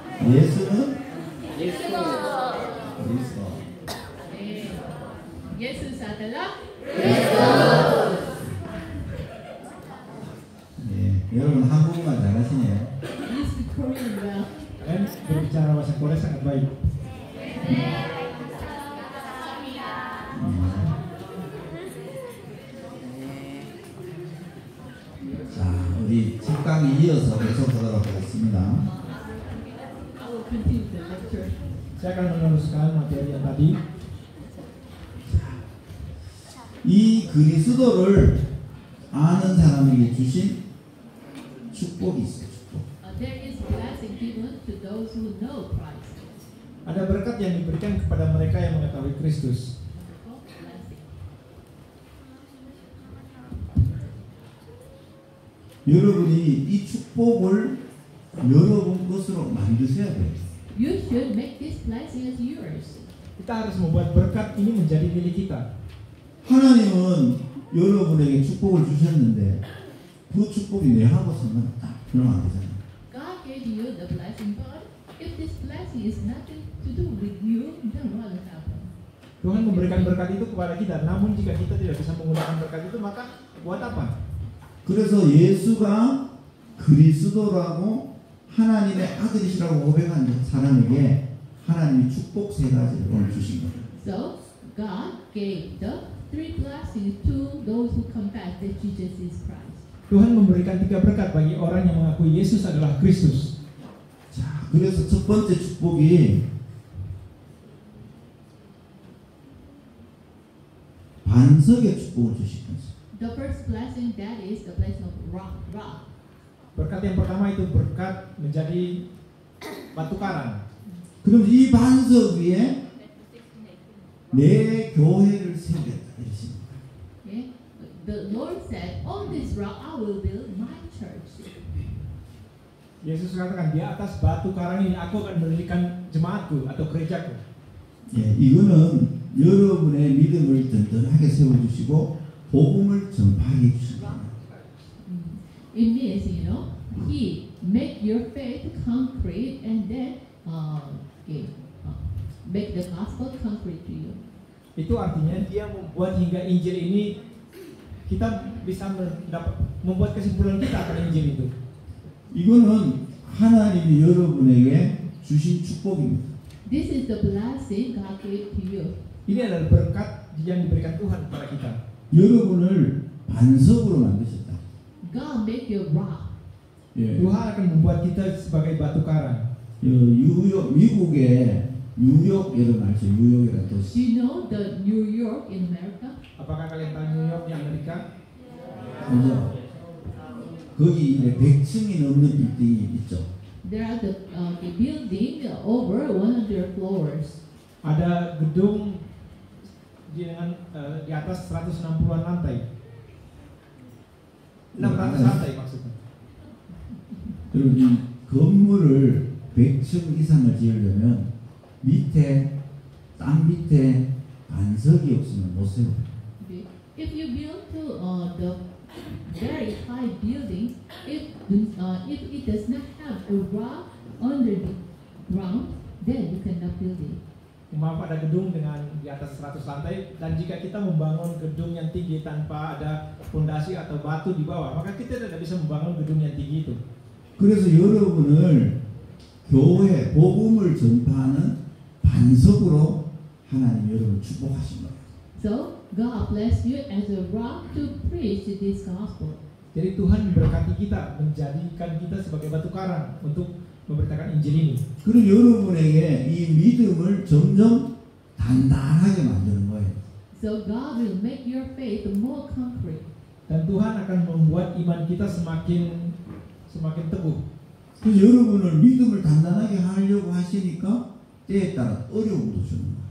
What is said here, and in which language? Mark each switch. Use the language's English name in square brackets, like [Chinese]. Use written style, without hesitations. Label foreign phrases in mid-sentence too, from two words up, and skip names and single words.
[Korean] 예수는 [Indonesian] Yesus. [Korean] 그리스도. [Indonesian] Yesus adalah [Korean] 예, 여러분 한국말 잘하시네요. [English] You speak Korean well. [Indonesian] Dan berbicara bahasa Korea sangat baik. [Korean] 자, 우리 10강에 이어서 계속하도록 하겠습니다. [English] I will continue the lecture. [Indonesian] Saya akan meneruskan materi yang tadi. [Korean] 이 그리스도를 아는 사람에게 주신 축복이 있어요. 축복. [English] There is blessing given to those who know Christ. [Indonesian] Ada berkat yang diberikan kepada mereka yang mengetahui Kristus. [English] Blessing. [Korean] 여러분이 이 축복을 여러분 것으로 만드셔야 돼요. [English] You should make this blessing as yours. [Indonesian] Kita harus membuat berkat ini menjadi milik kita. [Korean] 하나님은 여러분에게 축복을 주셨는데 그 축복이 내하고 상관없다. 그러면 안 되잖아요. [English] God gave you the blessing, but if this blessing is nothing to do with you, then what will happen? [Indonesian] Tuhan memberikan berkat itu kepada kita. Namun jika kita tidak bisa menggunakan berkat itu, maka buat apa? [Korean] 그래서 예수가 그리스도라고 하나님의 아들이시라고 고백한 사람에게 하나님이 축복 세 가지를 오늘 주신 거예요. [English] So God gave the three blessings to those who confess that Jesus is Christ. [Indonesian] Tuhan memberikan 3 berkat bagi orang yang mengakui Yesus adalah Kristus. [Korean] 자, 그래서 첫 번째 축복이 반석의 축복을 주신 거죠. [English] The first blessing, that is the blessing of rock. [Indonesian] Berkat yang pertama itu berkat menjadi batu karang. [Korean] 그럼 이 반석 위에 내 교회를 세우겠다 이러십니다. [English] Okay? The Lord said, on this rock I will build my church. [Indonesian] Yesus katakan, di atas batu karang ini aku akan mendirikan jemaatku atau gerejaku. [Korean] 예, 이거는 여러분의 믿음을 든든하게 세워주시고 복음을 전파하게 해주십니다. [English] It means, He make your faith concrete and then make the gospel concrete to you. [Indonesian] Itu artinya dia membuat hingga Injil ini kita bisa membuat kesimpulan kita akan Injil itu. [Korean] 이거는 하나님이 여러분에게 주신 축복입니다. [English] This is the blessing God gave to you. [Indonesian] Ini adalah berkat yang diberikan Tuhan kepada kita. [Korean] 여러분을 반석으로 만드셨다. [English] God make you rock. [Korean] 예, [Indonesian] Tuhan akan membuat kita sebagai batu karang. [Korean] 뉴욕, 미국의 뉴욕 여러분 알죠? 뉴욕이라는 [English] Do [Korean] 도시. [English] you know the New York in America? [Indonesian] Apakah kalian tahu New York di Amerika? [Korean] 그죠? 거기 이제 100층이 넘는 빌딩이 있죠. [English] There are the building over 100 floors. [Indonesian] Ada gedung di atas 160-an lantai. 600 lantai maksudnya. [Korean] 그리고 이 건물을 100층 이상을 지으려면 밑에 땅 밑에 반석이 없으면 못 세워요. [English] If you build to the very high building, if it does not have a rock under the ground, then you cannot build it. [Indonesian] Maaf, ada gedung dengan di atas 100 lantai, dan jika kita membangun gedung yang tinggi tanpa ada fondasi atau batu di bawah, maka kita tidak bisa membangun gedung yang tinggi itu. [Korean] 그래서 여러분을 교회 복음을 전파하는 반석으로 하나님 여러분을 축복하신 거예요. [English] So God bless you as a rock to preach this gospel. [Indonesian] Jadi Tuhan memberkati kita, menjadikan kita sebagai batu karang untuk memberitakan Injil ini. [Korean] 그리고 여러분에게 이 믿음을 점점 단단하게 만드는 거예요. [English] So God will make your faith more concrete. [Indonesian] Dan Tuhan akan membuat iman kita semakin teguh. [Korean] 그래서 여러분을 믿음을 단단하게 하려고 하시니까 때에 따라 어려움도 주는 거예요.